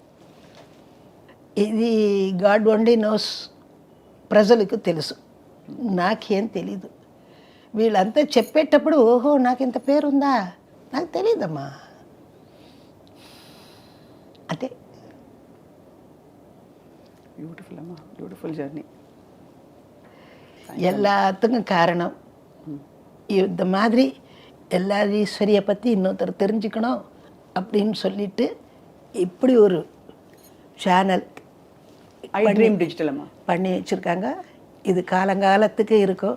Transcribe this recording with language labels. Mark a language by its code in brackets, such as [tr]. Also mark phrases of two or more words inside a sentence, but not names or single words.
[te] ఇది [en] God only knows, [te] ప్రజలకు తెలుసు, నాకేం తెలీదు. వీళ్ళంతా చెప్పేటప్పుడు ఓహో నాకు ఇంత పేరుందా, నాకు తెలీదమ్మా. అంటే [en] బ్యూటిఫుల్ అమ్మా, beautiful journey. [ta] எல்லாத்துக்கும் காரணம் இந்த மாதிரி எல்லா ஈஸ்வரியை பற்றி இன்னொருத்தர் தெரிஞ்சுக்கணும் அப்படின்னு சொல்லிட்டு இப்படி ஒரு சேனல் டிஜிட்டல் பண்ணி வச்சுருக்காங்க. இது காலங்காலத்துக்கு இருக்கும்.